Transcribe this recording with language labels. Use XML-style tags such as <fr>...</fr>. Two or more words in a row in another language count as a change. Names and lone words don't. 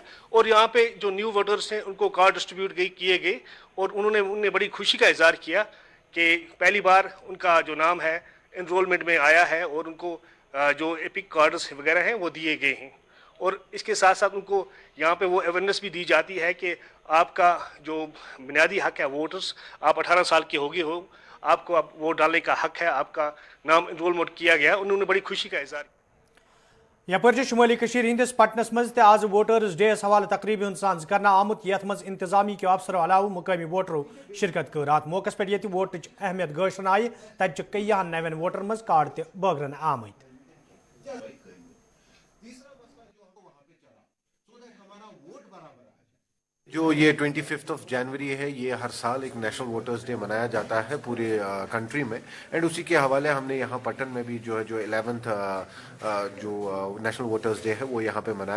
<hi>और यहाँ पे जो</hi> <en>new voters</en> <hi>हैं उनको</hi> <en>card distribute</en> <hi>किए गए और उन्होंने बड़ी खुशी का इजहार किया कि पहली बार उनका जो नाम है एनरोलमेंट में आया है और उनको जो</hi> <en>EPIC cards</en> <hi>वगैरह हैं वो दिए गए हैं। और इसके साथ साथ उनको यहाँ पे वो अवेयरनेस भी दी जाती है कि आपका जो बुनियादी हक है वोटर्स, आप 18 साल के हो गए हो, आपको आप वोट डालने का हक है, आपका नाम एनरोलमेंट किया गया। उन्होंने बड़ी खुशी का इजहार।</hi> <ks>यपर शुमाली हंदिस पटनस मज आज वोटर्स डे हवाले तकरीब साज कर आमुत यथ मज इंतजामी के अफसरों अलावा मुकामी वोटरों शिरकत कर। अत मौके पे ये वोट अहमियत गशन आई तत कईहन नवन वोटर मज कार्ड तगरन आमत।</ks> <hi>जो ये 25 जनवरी है, ये हर साल एक नेशनल वोटर्स डे मनाया जाता है पूरे कंट्री में। एंड उसी के हवाले हमने यहाँ पटन में भी जो 11th जो नेशनल वोटर्स डे है वो यहाँ पे मनाया।</hi>